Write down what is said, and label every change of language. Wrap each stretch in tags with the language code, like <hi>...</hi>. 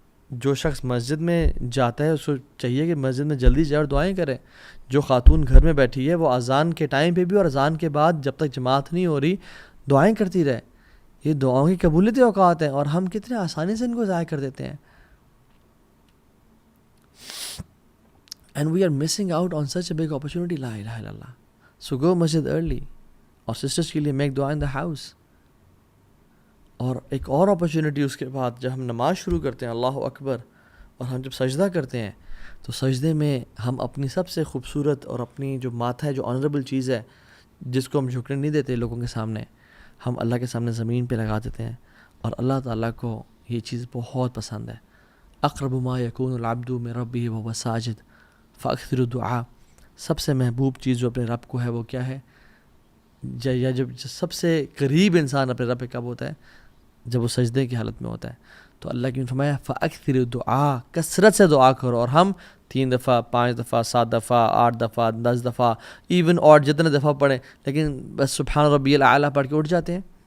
<ur>جو شخص مسجد میں جاتا ہے اس کو چاہیے کہ مسجد میں جلدی جائے اور دعائیں کرے. جو خاتون گھر میں بیٹھی ہے وہ اذان کے ٹائم پہ بھی اور اذان کے بعد جب تک جماعت نہیں ہو رہی دعائیں کرتی رہے. یہ دعاؤں کی قبولیت اوقات ہیں اور ہم کتنے آسانی سے ان کو ضائع کر دیتے ہیں.</ur> <en>And we are missing out on such a big opportunity. La ilaha illallah. So go masjid early.</en> <ur>اور سسٹرس کے لیے</ur> <en>Make دعا in the house.</en> <ur>اور ایک اور اپرچونیٹی اس کے بعد جب ہم نماز شروع کرتے ہیں اللہ اکبر, اور ہم جب سجدہ کرتے ہیں تو سجدے میں ہم اپنی سب سے خوبصورت اور اپنی جو ماتھا ہے, جو آنریبل چیز ہے جس کو ہم جھکنے نہیں دیتے لوگوں کے سامنے, ہم اللہ کے سامنے زمین پہ لگا دیتے ہیں. اور اللہ تعالیٰ کو یہ چیز بہت پسند ہے.</ur> <ar>اقرب ما یکون العبد من ربہ وهو ساجد فاکثروا الدعاء.</ar> <ur>سب سے محبوب چیز جو اپنے رب کو ہے وہ کیا ہے, یا جب سب سے قریب انسان اپنے رب پہ کب ہوتا ہے, جب وہ سجدے کی حالت میں ہوتا ہے. تو اللہ کی فرمایا</ur> <ar>فاکثروا الدعاء,</ar> <ur>کثرت سے دعا کرو. اور ہم 3 دفعہ 5 دفعہ 7 دفعہ 8 دفعہ 10 دفعہ ایون اور جتنے دفعہ پڑھیں, لیکن بس</ur> <ar>سبحان ربی الاعلیٰ</ar> <ur>پڑھ کے اٹھ جاتے ہیں.</ur>